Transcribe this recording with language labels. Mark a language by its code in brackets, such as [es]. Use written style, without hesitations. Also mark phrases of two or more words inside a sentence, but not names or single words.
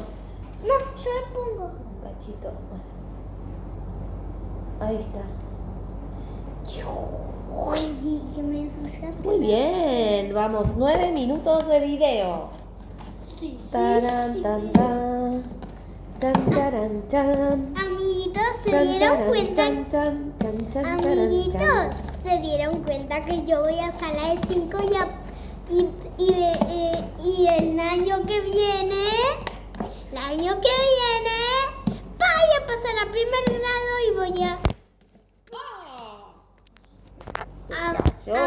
[es] No, yo le pongo. Un cachito más. Ahí está. Uy, que me ensuciaste. Muy bien. Vamos, 9 minutos de video. Sí. Taran, tan, tan. Chan, charan, chan. Amiguitos, ¿se Chan, dieron charan, cuenta? chan, chan, chan, chan, charan, Amiguitos, chan. ¿se dieron cuenta que yo voy a sala de 5 y el año que viene, voy a pasar a primer grado y voy a... Se cayó.